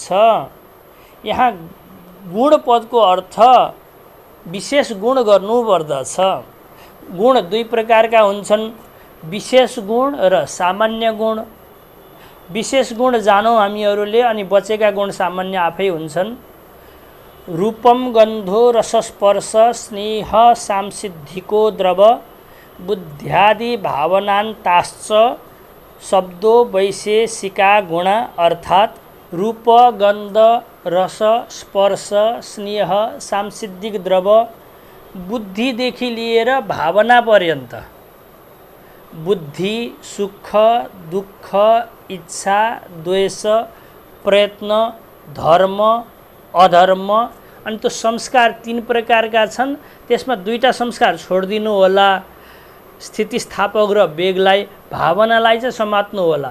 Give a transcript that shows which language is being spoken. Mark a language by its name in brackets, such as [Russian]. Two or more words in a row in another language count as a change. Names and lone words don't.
[Nepali] यहाँ गुण पदको अर्थ विशेष गुण गर्नुपर्दछ। गुण दुई प्रकारका हुन्छन्, विशेष गुण र सामान्य गुण। विशेष गुण जानौँ हामीहरूले, अनि बचेका गुण सामान्य आफै हुन्छन्। [Sanskrit] रूपम गन्धो रसस्पर्श स्नेह सांसिद्धिको द्रव बुद्ध्यादि भावनान्ताश्च शब्दो वैशेषिका गुण, [Nepali] अर्थात् रूप गन्ध रस स्पर्श स्नेह सांसिद्धिक द्रव बुद्धिदेखि लिएर भावना पर्यन्त, बुद्धि सुख दुःख इच्छा द्वेष प्रयत्न धर्म अधर्म, अनि त्यो संस्कार तीन प्रकारका छन्। त्यसमा दुईटा संस्कार छोडिदिनु होला, स्थितिस्थापक र वेगलाई, भावनालाई चाहिँ समात्नु होला।